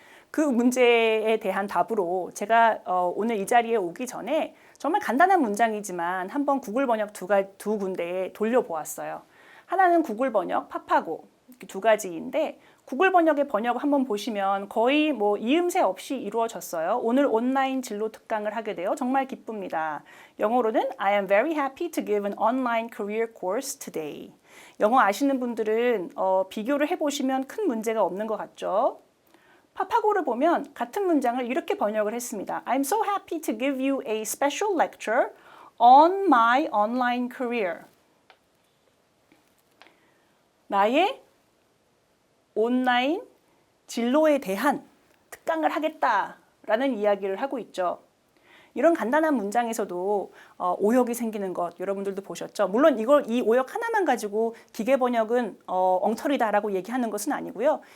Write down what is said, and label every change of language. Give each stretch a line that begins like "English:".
Korean: 그 문제에 대한 답으로 제가 오늘 이 자리에 오기 전에 정말 간단한 문장이지만 한번 구글 번역 두 군데에 돌려보았어요. 하나는 구글 번역, 파파고 두 가지인데 구글 번역의 번역을 한번 보시면 거의 뭐 이음새 없이 이루어졌어요. 오늘 온라인 진로 특강을 하게 되어 정말 기쁩니다. 영어로는
English: I am very happy to give an online career course today.
Korean: 영어 아시는 분들은 비교를 해보시면 큰 문제가 없는 것 같죠? 파파고를 보면 같은 문장을 이렇게 번역을 했습니다.
English: I'm so happy to give you a special lecture on my online career.
Korean: 나의 온라인 진로에 대한 특강을 하겠다라는 이야기를 하고 있죠. 이런 간단한 문장에서도 오역이 생기는 것 여러분들도 보셨죠. 물론 이 오역 하나만 가지고 기계 번역은 엉터리다라고 얘기하는 것은 아니고요.